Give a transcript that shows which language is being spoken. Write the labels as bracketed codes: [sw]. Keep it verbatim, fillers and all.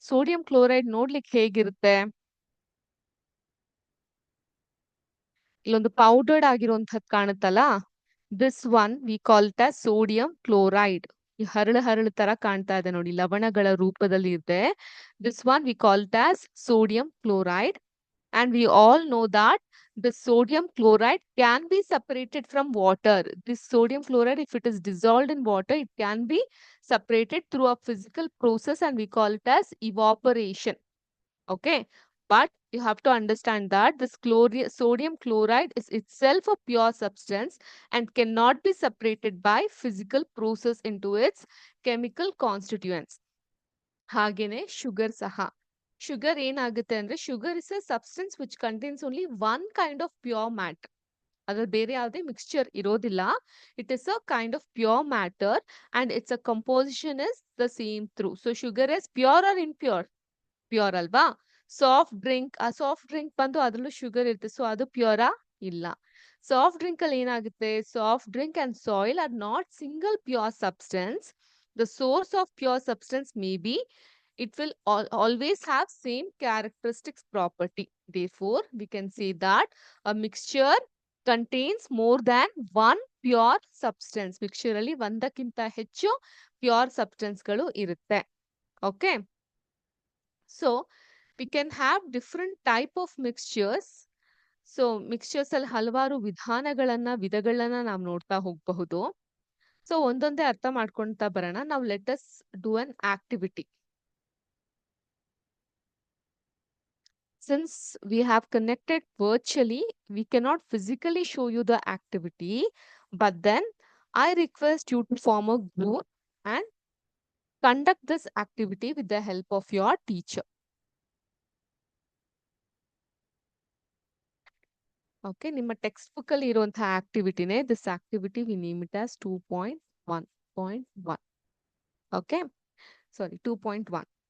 [kn] Sodium chloride ನೋಡ್ಲಿಕ್ಕೆ ಹೇಗಿರುತ್ತೆ, ಇಲ್ಲೊಂದು ಪೌಡರ್ಡ್ ಆಗಿರುವಂತಹದ್ದು ಕಾಣುತ್ತಲ್ಲ, [en] This one we call the sodium chloride. [kn] ಈ ಹರಳು ಹರಳು ತರ ಕಾಣ್ತಾ ಇದೆ ನೋಡಿ, ಲವಣಗಳ ರೂಪದಲ್ಲಿ ಇದೆ. [en] This one we call this sodium chloride. And we all know that the sodium chloride can be separated from water. This sodium chloride, if it is dissolved in water, it can be separated through a physical process and we call it as evaporation. Okay, but you have to understand that this chlori- sodium chloride is itself a pure substance and cannot be separated by physical process into its chemical constituents. [kn] ಹಾಗೇನೆ sugar ಸಹ. Sugar ಏನಾಗುತ್ತೆ ಅಂದ್ರೆ, [en] Sugar is a substance which contains only one kind of pure matter. [kn] ಅದ್ರಲ್ಲಿ ಬೇರೆ ಯಾವುದೇ mixture ಇರೋದಿಲ್ಲ. [en] It is a kind of pure matter and it's a composition is the same through. So sugar is pure or impure? Pure ಅಲ್ವಾ. [kn] Soft drink, ಆ soft drink ಬಂದು ಅದ್ರಲ್ಲೂ sugar ಇರುತ್ತೆ, so ಅದು ಪ್ಯೂರಾ? ಇಲ್ಲ. ಸಾಫ್ಟ್ ಡ್ರಿಂಕ್ ಅಲ್ಲಿ ಏನಾಗುತ್ತೆ, [en] Soft drink and soil are not single pure substance. The source of pure substance may be it will al- always have same characteristics property. Therefore, we can say that a mixture contains more than one pure substance. [kn] Mixture ಅಲ್ಲಿ ಒಂದಕ್ಕಿಂತ ಹೆಚ್ಚು pure substanceಗಳು ಇರುತ್ತೆ. [en] Okay, so we can have different type of mixtures. [kn] So mixtures ಅಲ್ಲಿ ಹಲವಾರು ವಿಧಾನಗಳನ್ನ ವಿಧಗಳನ್ನ ನಾವು ನೋಡ್ತಾ ಹೋಗಬಹುದು. ಸೊ ಒಂದೊಂದೇ ಅರ್ಥ ಮಾಡ್ಕೊಂತಾ ಬರೋಣ ನಾವು. [en] Let us do an activity. Since we have connected virtually, we cannot physically show you the activity, but then I request you to form a group and conduct this activity with the help of your teacher. [kn] Okay, ನಿಮ್ಮ textbook ಅಲ್ಲಿ ಇರುವಂತಹ ಆಕ್ಟಿವಿಟಿನೇ this activity. [en] We name it as two point one point one. Okay, sorry, two point one.